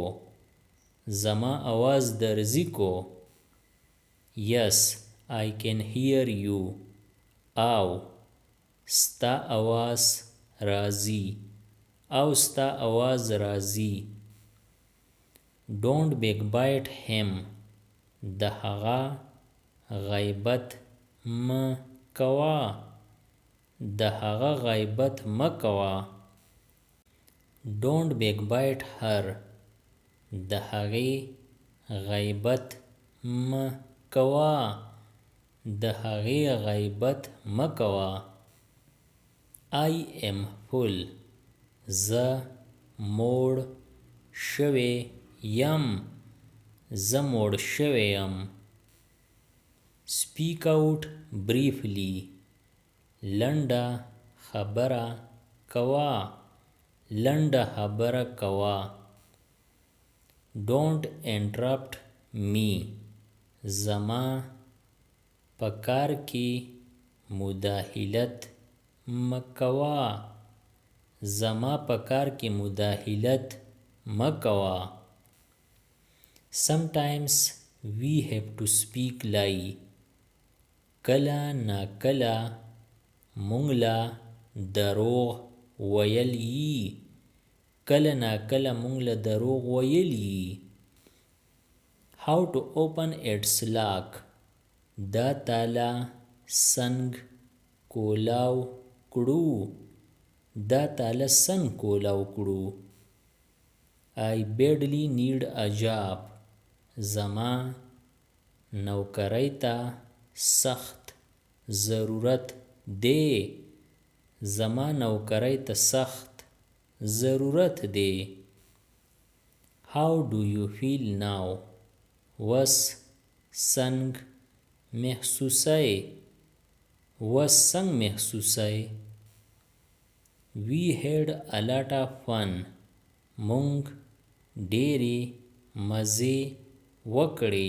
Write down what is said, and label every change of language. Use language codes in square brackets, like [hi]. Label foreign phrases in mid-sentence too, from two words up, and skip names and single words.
[ps] زما آواز درځي کو. [en] Yes, I can hear you. [ps] او ستا آواز راځي. او ستا آواز راځي. [en] Don't backbite him. [ps] د هغه غیبت مه کوه. د هغه غیبت مه کوه. [en] Don't backbite her. [ps] د هغې غیبت مه کوه. د هغې غیبت مه کوه. [en] I am full. [ps] زه موړ شوی یم. زه موړ شوی یم. [en] Speak out briefly. [ps] لنډه خبره کوه. لنډه خبره کوه. [en] Don't interrupt me. [ps] زما په کار کې مداخلت مه کوه. زما په کار کې مداخلت مه کوه. [en] Sometimes we have to speak lie. [ps] کله ناکله موږ له دروغ ویل یي. کله ناکله موږ له دروغ ویل یي. [en] How to open its lock. [ps] دا تاله څنګ کولاو کړو. دا تاله څنګ کولاو کړو. [en] I badly need a job. [ps] زما نوکری ته سخت ضرورت دی. زما نوکری ته سخت ضرورت دی. [en] How do you feel now. [ps] وس څنګ محسوسئ. وس څنګ محسوسئ. [en] We had a lot of fun. [ps] مونږ ډېرې مزې وکړې.